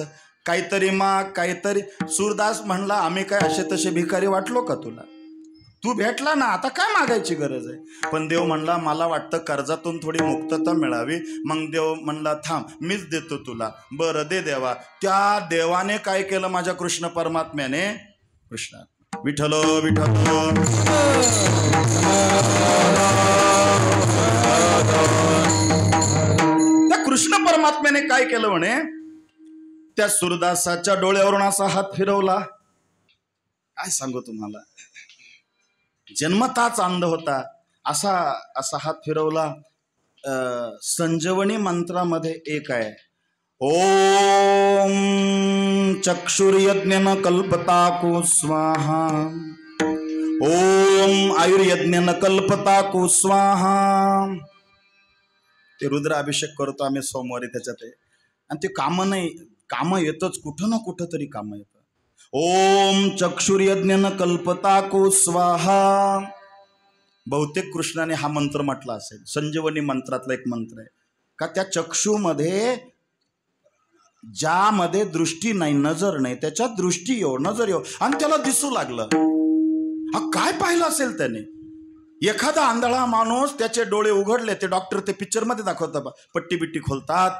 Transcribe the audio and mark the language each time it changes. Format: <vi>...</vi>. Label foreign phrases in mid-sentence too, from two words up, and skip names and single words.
<mr>काहीतरी माग, काहीतरी. सूरदास म्हणला, आम्ही काय असे तसे भिकारी वाटलो का तुला? तू भेटला ना, आता काय मागायची गरज आहे? पण देव म्हणला, मला वाटतं कर्जातून थोडी मुक्तता मिळावी. मग देव म्हणला, थांब मीच देतो तुला. बरं दे देवा. त्या देवाने काय केलं माझ्या कृष्ण परमात्म्याने? कृष्ण विठ्ठल विठ्ठल. त्या कृष्ण परमात्म्याने काय केलं म्हणे? त्या सूरदासाच्या डोळ्यावरून असा हात फिरवला. काय सांगू तुम्हाला, जन्मताच अंध होता. असा असा हात फिरवला. संजीवनी मंत्रामध्ये एक आहे,</mr> <sa>ओम चक्षुर्यज्ञ कल्पताकु स्वाहा, ओम आयुर्यज्ञ कल्पताकु स्वाहा.</sa> <mr>ते रुद्राभिषेक करतो आम्ही सोमवारी त्याच्यात आहे. आणि ते कामं नाही, कामं येतच, कुठं ना कुठं तरी कामं येतं.</mr> <sa>ओम चक्षुर्यज्ञ कल्पताकु स्वाहा.</sa> <mr>बहुतेक कृष्णाने हा मंत्र म्हटला असेल. संजीवनी मंत्रातला एक मंत्र आहे का, त्या चक्षुमध्ये ज्यामध्ये दृष्टी नाही, नजर नाही, त्याच्यात दृष्टी येऊ, नजर येऊ, आणि त्याला दिसू लागलं. हा काय पाहिलं असेल त्याने? एखादा आंधळा माणूस, त्याचे डोळे उघडले, ते डॉक्टर ते पिक्चर मध्ये दाखवतात, पट्टी बिट्टी खोलतात.</mr>